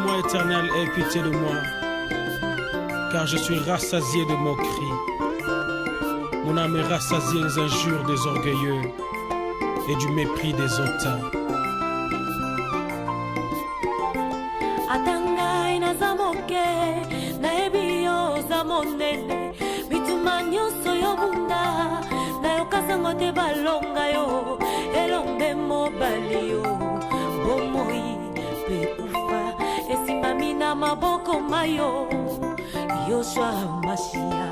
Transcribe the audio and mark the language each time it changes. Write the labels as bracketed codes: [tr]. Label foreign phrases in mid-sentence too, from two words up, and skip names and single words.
[fr] Éternel, aie pitié de moi, car je suis rassasié de moqueries. Mon âme est rassasiée des injures des orgueilleux et du mépris des hautains. [ln] Atangai na zamoke, na ebio zamonene, bituma nyonso yo bunda, na yo kasango te balonga yo, elombe mobali yo, bomoi pe ufa, esimami na maboko mayo, Yoshua Mashia.